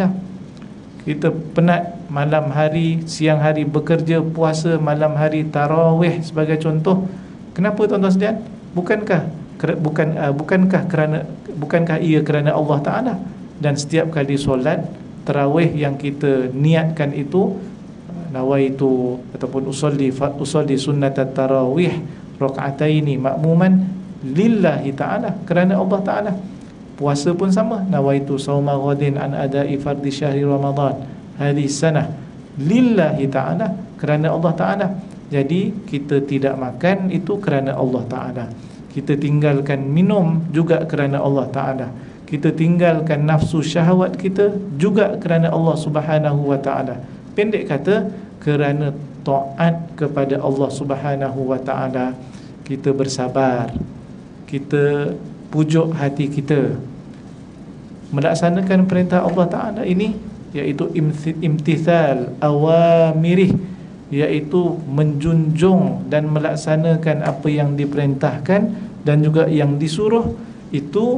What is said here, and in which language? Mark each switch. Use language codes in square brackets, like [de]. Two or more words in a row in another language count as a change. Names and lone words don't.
[ms] Kita penat malam hari, siang hari bekerja, puasa, malam hari tarawih sebagai contoh. Kenapa tuan-tuan sekalian? Bukankah ia kerana Allah Ta'ala? Dan setiap kali solat tarawih yang kita niatkan itu, nawaitu ataupun [ar] أصلي سنة التراويح ركعتين مأموما لله تعالى, [ms] kerana Allah Ta'ala. Puasa pun sama, [ar] نويت صوم غد عن أداء فرض شهر رمضان هذه السنة لله تعالى, [ms] kerana Allah Ta'ala. Jadi kita tidak makan itu kerana Allah Ta'ala. Kita tinggalkan minum juga kerana Allah Ta'ala. Kita tinggalkan nafsu syahwat kita juga kerana Allah Subhanahu wa Ta'ala. Pendek kata, kerana taat kepada Allah Subhanahu wa Ta'ala, kita bersabar, kita pujuk hati kita melaksanakan perintah Allah Ta'ala ini, iaitu [ar] امتثال أوامره, [ms] iaitu menjunjung dan melaksanakan apa yang diperintahkan dan juga yang disuruh.